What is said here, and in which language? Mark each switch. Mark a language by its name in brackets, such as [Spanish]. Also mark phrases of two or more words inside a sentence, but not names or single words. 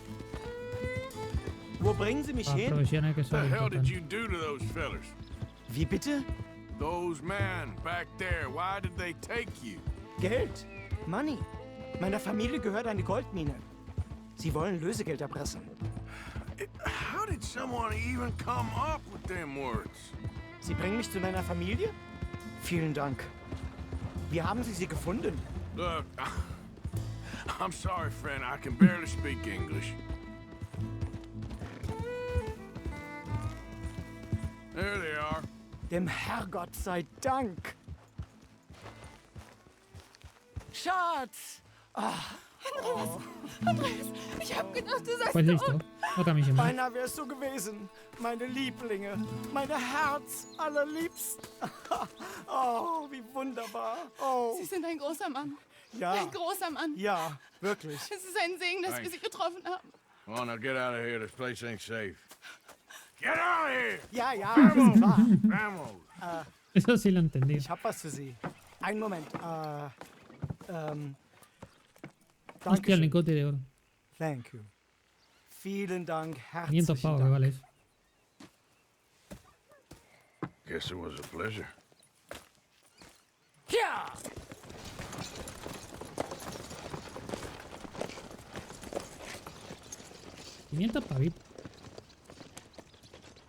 [German] Wo bringen Sie mich [Spanish] Para [German] hin? [Spanish] provisiones que [English] What [Spanish] son [English] the hell did [Spanish] importantes. [English] you do to those fellers? [German] Wie bitte? [English] Those men back there, why did they take you? [German] Geld. Money. Meiner Familie gehört eine Goldmine. Sie wollen Lösegeld erpressen. [English] How did someone even come up with them words? [German] Sie bringen mich zu meiner Familie? Vielen Dank. Wie haben Sie sie gefunden? [English] Look, I'm sorry, friend. I can barely speak English. There they are. [German] Dem Herrgott sei Dank. Schatz! Andreas, ich hab gedacht, du seist [Spanish] Pues listo. [German] tot. [Spanish] Otra misión más. [German] Beinahe wär's so gewesen. Meine Lieblinge. Meine Herz allerliebsten. Oh, wie wunderbar. Oh. Sie sind ein großer Mann. Ja. Ein großer Mann. Ja, wirklich. Es ist ein Segen, dass wir Sie getroffen haben. [English] Come on, now get out of here. This place ain't safe. Get out of here! [German] Ja, ja, ist klar. [Spanish] Vamos! Eso sí lo entendí. [German] Ich hab was für Sie. Einen Moment. [Spanish] Hostia, el [German] Dankeschön. [Spanish] lingote de oro. [English] Thank you. [German] Vielen Dank, 500 herzlichen [Spanish] pavos, que [German] Dank. [Spanish] vale eso. [English] Guess it was a pleasure. [German] Ja! [Spanish] $500 pavitos.